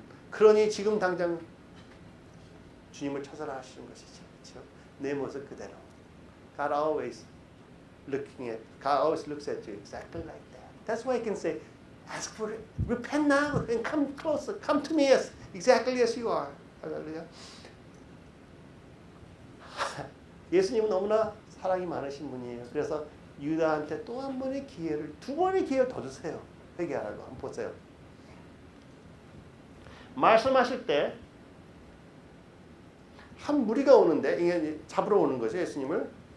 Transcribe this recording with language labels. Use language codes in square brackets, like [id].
[ko] 그러니 지금 당장 주님을 찾아라 하시는 것이죠. 그렇죠? 내 모습 그대로. [en] God always looking at. God always looks at you exactly like that. That's why He can say, ask for it. Repent now and come closer. Come to me as exactly as you are. [ko] 할렐루야. 예수님은 너무나 사랑이 많으신 분이에요. 그래서 유다한테 또 한 번의 기회를, 두 번의 기회를 더 주세요. 회개하라고. 한번 보세요. 말씀하실 때 한 무리가 오는데 이게 잡으러 오는 거죠. 예수님을.